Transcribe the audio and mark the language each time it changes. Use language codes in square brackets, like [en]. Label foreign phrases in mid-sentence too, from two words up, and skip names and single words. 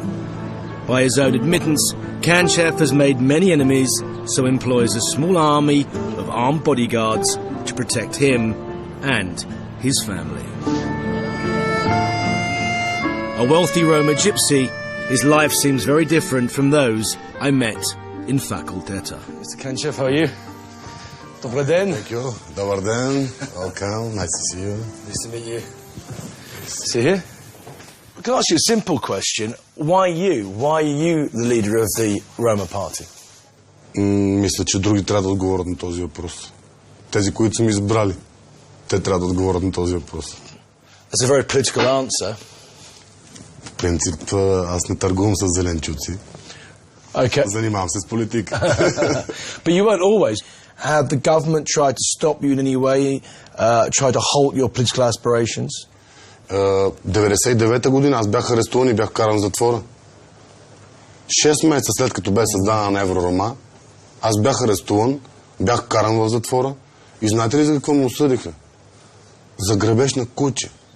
[en] By his own admittance, Kanchev has made many enemies, so employs a small army of armed bodyguards to protect him and his family. A wealthy Roma gypsy, his life seems very different from those I met in Faculteta. Mr. Kanchev, how are you? [bg] Добър ден. [en] Thank you. [bg] Добър ден. [en] Welcome. Nice to see you. Nice to meet you. See here? I can ask you a simple question. Why you? Why are you the leader of the Roma party? [bg] Мисля, че други трябва да отговорят на този въпрос. Тези, които са ми избрали, те трябва да отговорят на този въпрос. [en] That's a very political answer. [bg] В принцип, аз не търгувам с зеленчуци. [en] Okay. [bg] Занимавам се с политика. [en] But you weren't always. Had the government tried to stop you in any way, tried to halt your political aspirations? [bg] 99-та година аз бях арестуван и бях каран в затвора. 6 месеца след като бе създана на Евророма, аз бях арестуван, бях каран в затвора и знаете ли за какво ме осъдиха? За грабеж на куче.